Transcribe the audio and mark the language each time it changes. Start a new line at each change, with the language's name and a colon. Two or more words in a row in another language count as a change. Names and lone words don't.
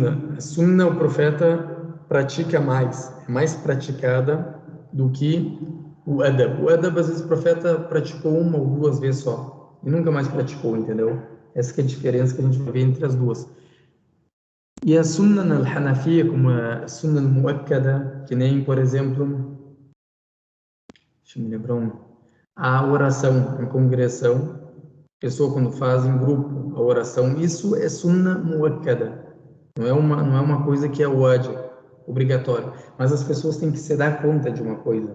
Portuguese: A sunnah o profeta pratica mais, é mais praticada do que o adab. O adab às vezes o profeta praticou uma ou duas vezes só e nunca mais praticou, entendeu? Essa que é a diferença que a gente vai ver entre as duas. E a
Arabic: سنة الحنفية,
Portuguese: como a
Arabic: سنة المؤكدة,
Portuguese: que nem, por exemplo, deixa eu me lembrar a oração em congregação, pessoa quando faz em grupo a oração, isso é
Arabic: سنة مؤكدة.
Portuguese: Não é uma coisa que é wajib, obrigatório, mas as pessoas têm que se dar conta de uma coisa.